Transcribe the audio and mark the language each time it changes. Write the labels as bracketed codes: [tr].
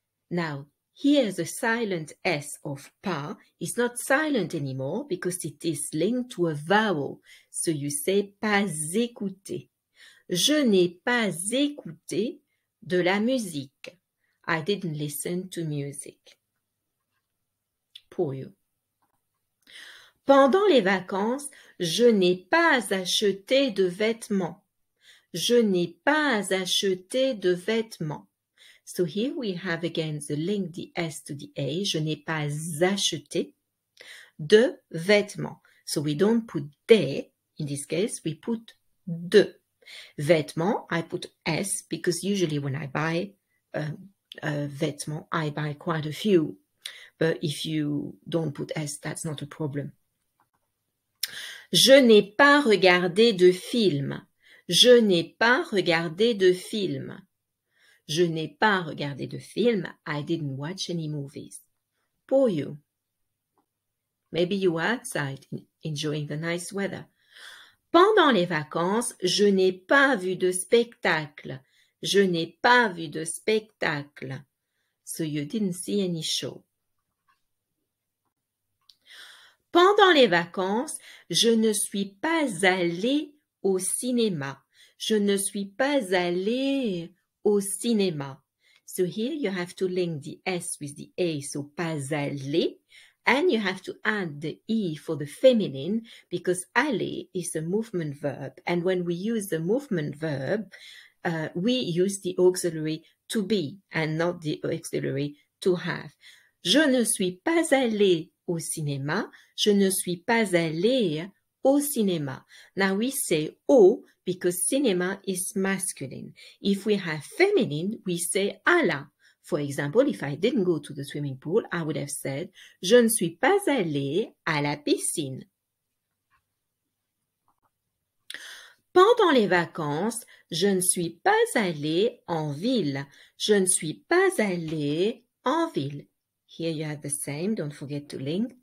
[en] Now, here the silent S of pas is not silent anymore because it is linked to a vowel. So you say [fr] pas écouter. Je n'ai pas écouté de la musique. [en] I didn't listen to music. Pour you. [fr] Pendant les vacances, je n'ai pas acheté de vêtements. Je n'ai pas acheté de vêtements. [en] So here we have again the link, the S to the A. [fr] Je n'ai pas acheté de vêtements. [en] So we don't put des. In this case, we put de. Vêtements, I put S because usually when I buy vêtements, I buy quite a few. But if you don't put S, that's not a problem. [fr] Je n'ai pas regardé de film. Je n'ai pas regardé de film. Je n'ai pas regardé de film. [en] I didn't watch any movies. For you. Maybe you were outside enjoying the nice weather. [fr] Pendant les vacances, je n'ai pas vu de spectacle. Je n'ai pas vu de spectacle. [en] So you didn't see any show. [fr] Pendant les vacances, je ne suis pas allé au cinéma. Je ne suis pas allé au cinéma. [en] So here you have to link the S with the A, so pas allé, and you have to add the E for the feminine because aller is a movement verb, and when we use the movement verb, we use the auxiliary to be and not the auxiliary to have. [fr] Je ne suis pas allé au cinéma. Je ne suis pas allé au cinéma. [en] Now we say au because cinema is masculine. If we have feminine, we say à la. For example, if I didn't go to the swimming pool, I would have said, [fr] je ne suis pas allé à la piscine. Pendant les vacances, je ne suis pas allé en ville. Je ne suis pas allé en ville. [en] Here you have the same, don't forget to link.